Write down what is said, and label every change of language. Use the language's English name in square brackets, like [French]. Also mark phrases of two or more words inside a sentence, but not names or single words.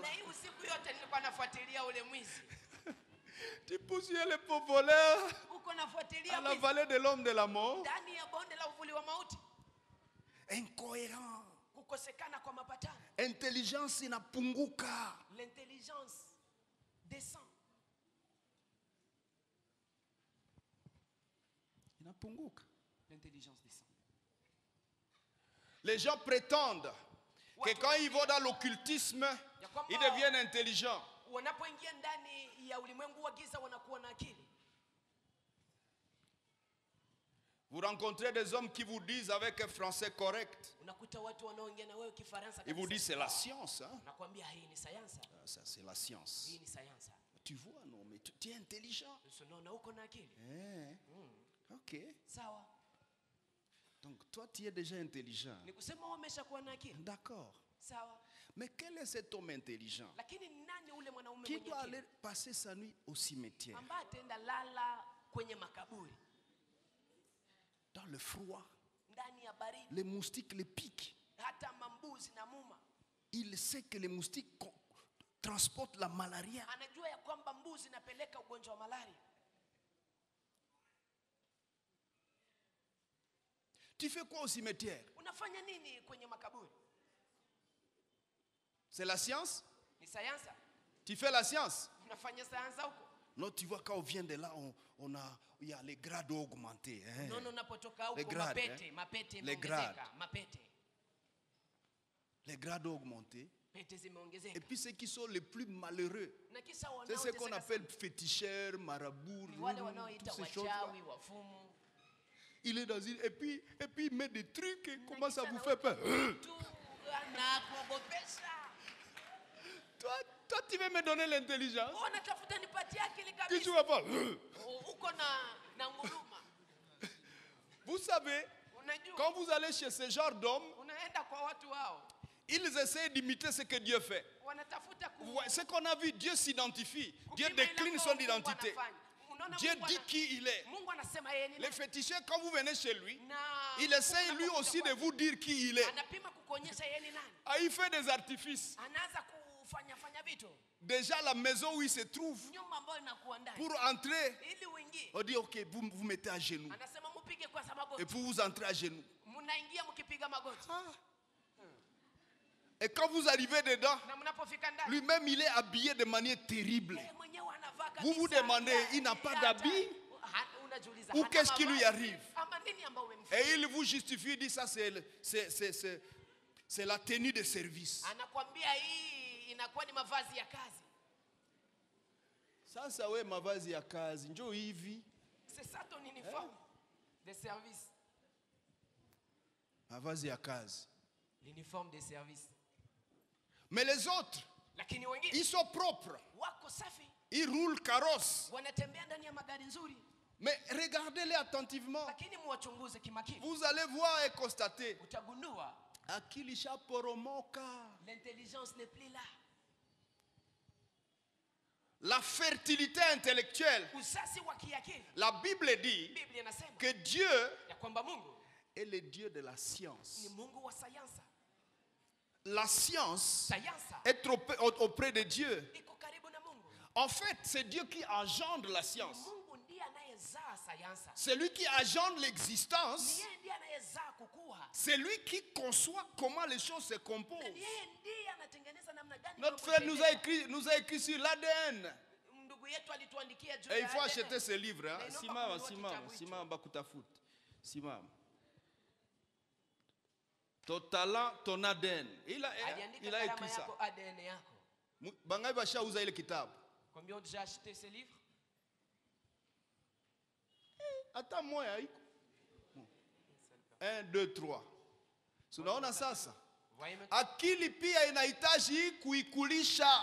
[Swahili] Na hii usiku yote nilikuwa nafuatilia ule mwizi. [French] Tu poursuis les pauvres voleurs [Swahili] Uko nafuatilia [French] à la [Swahili] mwizi [French] vallée de l'homme de la mort. [Swahili] ndani ya bonde la uvuli wa mauti. [French] Incohérent. [Swahili] Kukosekana kwa mapatano. Intelligence inapunguka. [French] L'intelligence descend. [Swahili] Inapunguka. [French] L'intelligence descend. Les gens prétendent que quand ils vont dans l'occultisme, ils deviennent intelligents. [Swahili] Wanapoingia ndani ya ulimwengu wa giza wanakuwa na akili. [French] Vous rencontrez des hommes qui vous disent avec un français correct, [Swahili] Unakuta watu wanaoongea na wewe Kifaransa [French] ils vous [Swahili] kabisa. [French] disent c'est la science. Hein? [Swahili] Nakwambia hii ni sayansi. [French] Ah, ça, c'est la science. [Swahili] Hii ni sayansi. [French] Tu vois, non, mais tu es intelligent. [Swahili] Unaona uko na akili. [French] Ok. [Swahili] Sawa. [French] Donc toi, tu es déjà intelligent. [Swahili] Ni kusema wameshakuwa na akili. [French] D'accord. [Swahili] Sawa. [French] Mais quel est cet homme intelligent [Swahili] Lakini nani ule mwanaume [French] qui [Swahili] mwenye [French] doit [Swahili] akili? [French] aller passer sa nuit au cimetière, [Swahili] Ambaye ataenda lala kwenye makaburi, [French] dans le froid, [Swahili] ndani ya baridi, [French] les moustiques les piquent. [Swahili] hata mambuzi na muma. [French] Il sait que les moustiques transportent la malaria. [Swahili] Anajua ya kwamba mbuzi inapeleka ugonjwa wa malaria. [French] Tu fais quoi au cimetière? [Swahili] Unafanya nini kwenye makaburi? [French] C'est la science? [Swahili] Ni sayansi. [French] Tu fais la science? [Swahili] Unafanya sayansi huko? [French] Non, tu vois, quand on vient de là, il y a les grades augmentés. Hein? [Swahili] Nono unapotoka [French] Les [Swahili] huko [French] grades, [Swahili] mapete, hein? mapete [French] Les grades. [Swahili] imeongezeka, mapete. [French] Les grades augmentés. [Swahili] Pete [French] Et [Swahili] zimeongezeka. [French] puis ceux qui sont les plus malheureux, [Swahili] Na kisha [French] c'est ce qu'on [Swahili] wanaoteseka [French] appelle féticheurs, marabouts, [Swahili] ni wale [French] toutes [Swahili] wanaoita [French] ces choses-là. [Swahili] wachawi, wafumu. [French] Il est dans une... Et puis il met des trucs et comment ça [Swahili] kisha [French] vous [Swahili] na [French] fait peur? [Swahili] Tu anakuogopesha. [French] Toi, tu veux me donner l'intelligence? [Swahili] Unatafuta nipatie akili [French] Que tu [Swahili] kabisa. [French] vas pas. [Swahili] Uko na nguruma. [French] Vous savez, [Swahili] Unajua [French] quand vous allez chez ce genre d'hommes, [Swahili] unaenda kwa watu wao. [French] ils essaient d'imiter ce que Dieu fait. [Swahili] Wanatafuta [French] Vous voyez, ce qu'on a vu, Dieu s'identifie. Dieu décline son identité. Dieu dit qui il est. [Swahili] Mungu anasema yeye ni [French] Les [Swahili] nani. [French] féticheurs, quand vous venez chez lui, [Swahili] Na [French] il essaie lui aussi de vous dire qui il est. [Swahili] anapima kukuonyesha yeye ni nani. [French] Ah, il fait des artifices. [Swahili] Anaanza kufanya vitu. [French] Déjà, la maison où il se trouve, [Swahili] Nyumba ambayo inakuwa ndani. [French] pour entrer, [Swahili] Ili uingie. [French] on dit, ok, vous vous mettez à genoux. [Swahili] Anasema mpige kwanza [French] Et [Swahili] magoti. [French] puis vous entrez à genoux. [Swahili] Mnaingia mkipiga magoti. [French] Et quand vous arrivez dedans, [Swahili] Na mnapofika ndani. [French] lui-même, il est habillé de manière terrible. [Swahili] Yeye mwenyewe anavaa kabisa. [French] Vous vous demandez, il n'a pas d'habit? [Swahili] Unajiuliza. [French] Ou [Swahili] hana [French] qu'est-ce qui lui [Swahili] mavazi? [French] arrive? [Swahili] Ama nini ambao umemfanya? [French] Et il vous justifie, il dit ça c'est la tenue de service. [Swahili] Anakwambia hii inakuwa ni mavazi ya kazi. Sasa we mavazi ya kazi, njoo hivi. [French] C'est ça ton uniforme de service. [Swahili] Mavazi ya kazi. [French] L'uniforme de service. Mais les autres, [Swahili] Lakini wengine [French] ils sont propres. [Swahili] wako safi. [French] Ils roulent carrosse. [Swahili] Wanatembea ndani ya magari nzuri. [French] Mais regardez-les attentivement. [Swahili] Lakini muwachunguze kimakini. [French] Vous allez voir et constater. [Swahili] Utagundua Akili shaporomoka. [French] l'intelligence n'est plus là. La fertilité intellectuelle. [Swahili] Usasi wa kiakili. [French] La Bible dit [Swahili] Biblia inasema [French] que Dieu [Swahili] ya kwamba Mungu [French] est le Dieu de la science. [Swahili] ni Mungu wa sayansi. [French] La science [Swahili] Sayansi [French] est auprès de Dieu. [Swahili] iko karibu na Mungu. [French] En fait, c'est Dieu qui engendre la science. [Swahili] Mungu ndiye anayezaa sayansi. [French] C'est lui qui engendre [Swahili] Ni [French] l'existence. [Swahili] yeye ndiye anayezaa kukua. [French] C'est lui qui conçoit comment les choses se [Swahili] Na [French] composent. [Swahili] ni yeye ndiye anatengeneza namna gani. [French] Notre [Swahili] mambo [French] frère [Swahili] yatendeka. [French] nous a écrit sur l'ADN. [Swahili] Ndugu yetu alituandikia juu [French] Et [Swahili] ya [French] il faut [Swahili] ADN. [French] acheter ce livre. Hein? Mais non, Simam, pas Simam, [Swahili] kitabu hicho. Simam, Bakutafoot. Simam. [French] Ton talent, ton ADN. Il [Swahili] Aliandika [French] a écrit [Swahili] karama [French] ça. [Swahili] yako, ADN yako. Bangai basha uza ile kitabu. [French] Combien ont déjà acheté ce livre? Attends moi haiko. [Swahili] 1, 2, 3. Tunaona sasa. [French] Voyez maintenant? [Swahili] Akili pia inahitaji kuikulisha.